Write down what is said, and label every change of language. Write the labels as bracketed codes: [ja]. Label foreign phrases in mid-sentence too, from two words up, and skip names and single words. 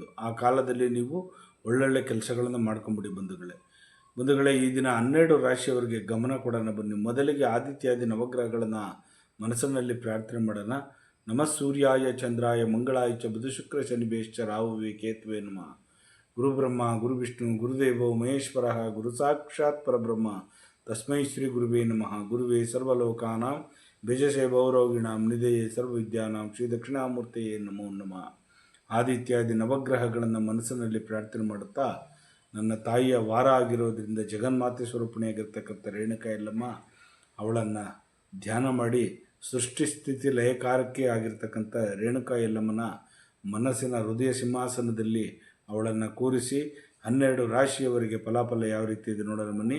[kn] ಆ ಕಾಲದಲ್ಲಿ ನೀವು ಒಳ್ಳೊಳ್ಳೆ ಕೆಲಸಗಳನ್ನು ಮಾಡ್ಕೊಂಬಿಡಿ. ಬಂಧುಗಳೇ, ಈ ದಿನ 12 ರಾಶಿಯವರಿಗೆ ಗಮನ ಕೊಡೋಣ ಬನ್ನಿ. ಮೊದಲಿಗೆ ಆದಿತ್ಯಾದಿ ನವಗ್ರಹಗಳನ್ನು ಮನಸ್ಸಿನಲ್ಲಿ ಪ್ರಾರ್ಥನೆ ಮಾಡೋಣ. [sa] ನಮಃ ಸೂರ್ಯಾಯ ಚಂದ್ರಾಯ ಮಂಗಳಾಯ ಚ ಬುಧ ಶುಕ್ರ ಶನಿಭ್ಯಶ್ಚ ರಾಹುವೇ ಕೇತುವೆ ನಮಃ. ಗುರು ಬ್ರಹ್ಮ ಗುರು ವಿಷ್ಣು ಗುರುದೇವೋ ಮಹೇಶ್ವರ ಗುರು ಸಾಕ್ಷಾತ್ ಪರಬ್ರಹ್ಮ ತಸ್ಮೈ ಶ್ರೀ ಗುರುವೇ ನಮಃ. ಗುರುವೇ ಸರ್ವಲೋಕಾನಾಂ ಬೇಜಸೇ ಭೌರವಿಣಾಂ ನಿಧಯೇ ಸರ್ವವಿದ್ಯಾನಾಂ ಶ್ರೀ ದಕ್ಷಿಣಾಮೂರ್ತಿಯೇ ನಮೋ ನಮಃ. [kn] ಆದಿತ್ಯಾದಿ ನವಗ್ರಹಗಳನ್ನು ಮನಸ್ಸಿನಲ್ಲಿ ಪ್ರಾರ್ಥನೆ ಮಾಡುತ್ತಾ, ನನ್ನ ತಾಯಿಯ ವಾರ ಆಗಿರೋದ್ರಿಂದ ಜಗನ್ಮಾತೆ ಸ್ವರೂಪಿಣಿಯಾಗಿರ್ತಕ್ಕಂಥ ರೇಣುಕಾ ಯಲ್ಲಮ್ಮ ಅವಳನ್ನು ಧ್ಯಾನ ಮಾಡಿ, ಸೃಷ್ಟಿ ಸ್ಥಿತಿ ಲಯಕಾರಕ್ಕೆ ಆಗಿರ್ತಕ್ಕಂಥ ರೇಣುಕಾ ಯಲ್ಲಮ್ಮನ ಮನಸ್ಸಿನ ಹೃದಯ ಸಿಂಹಾಸನದಲ್ಲಿ ಅವಳನ್ನು ಕೂರಿಸಿ 12 ರಾಶಿಯವರಿಗೆ ಫಲಾಫಲ ಯಾವ ರೀತಿ ಇದೆ ನೋಡೋಣ ಬನ್ನಿ.